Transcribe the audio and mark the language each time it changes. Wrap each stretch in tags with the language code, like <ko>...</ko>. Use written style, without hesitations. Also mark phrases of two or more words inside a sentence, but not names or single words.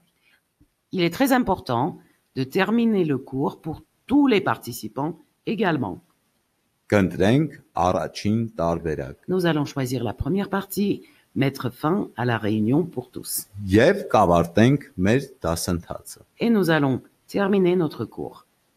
<fr>Il est très important de terminer le cours pour tous les participants également.</fr> <hy>Կընտրենք առաջին տարբերակ։</hy> <fr>Nous allons choisir la première partie, mettre fin à la réunion pour tous.</fr> <hy>Եվ կավարտենք մեր դասընթացը։</hy> <fr>Et nous allons terminer notre cours.</fr>